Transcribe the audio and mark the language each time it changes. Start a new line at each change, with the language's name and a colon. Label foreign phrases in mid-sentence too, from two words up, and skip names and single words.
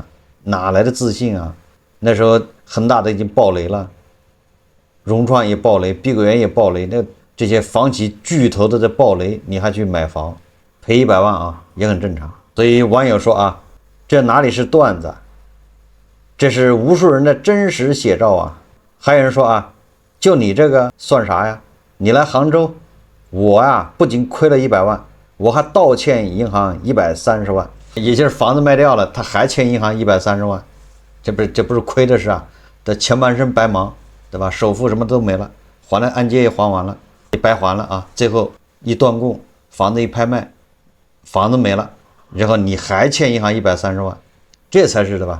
Chinese: 哪來的自信那時候恆大都已經爆雷了，融創也爆雷，碧桂園也爆雷，那這些房企巨頭都在爆雷，你還去買房，賠100萬也很正常。所以網友說這哪裡是段子，這是無數人的真實寫照還有人說就你這個算啥呀？你來杭州，我不僅虧了100萬，我還倒欠銀行130萬。也就是房子賣掉了，他還欠銀行130萬，這不是虧的事這前半生白忙，對吧？首付什麼都沒了，還了按揭也還完了，也白還了最後一斷供，房子一拍賣，房子沒了，然後你還欠銀行130萬，這才是對吧？